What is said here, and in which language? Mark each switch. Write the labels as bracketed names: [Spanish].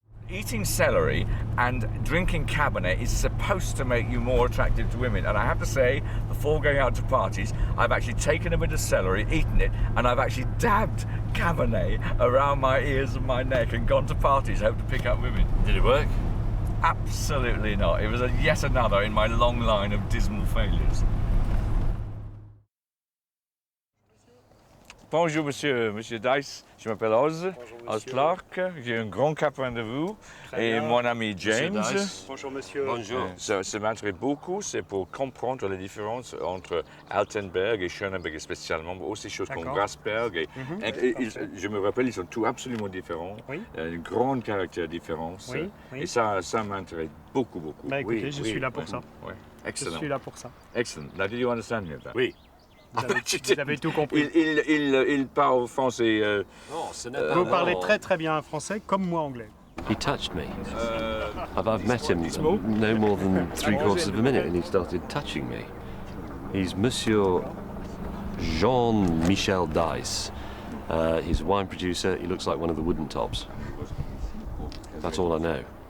[English] Eating celery and drinking Cabernet is supposed to make you more attractive to women, and I have to say, before going out to parties, I've actually taken a bit of celery, eaten it, and I've actually dabbed Cabernet around my ears and my neck and gone to parties, hope to pick up women. Did it work? Absolutely not. It was yet another in my long line of dismal failures. [French] Bonjour monsieur, monsieur Dice, je m'appelle Oz Clark, j'ai un grand capin de vous et mon ami James. Bonjour monsieur. Bonjour. Ça m'intéresse beaucoup, c'est pour comprendre la différence entre Altenberg et Schöneberg spécialement, mais aussi des choses comme Grasberg. Et je me rappelle, ils sont tous absolument différents, une grande caractère différence. Oui, oui. Et ça m'intéresse beaucoup. Bah écoutez, je suis là pour ça. Ouais. Excellent. Je suis là pour ça. Excellent. [English] Now, did you understand me? [French] Oui. Vous avez tout compris. Il parle français. Vous parlez très bien français, comme moi anglais. [English] He touched me. I've met him no more than 3/4 of a minute and he started touching me. He's Monsieur Jean-Michel Dice. He's a wine producer. He looks like one of the wooden tops. That's all I know.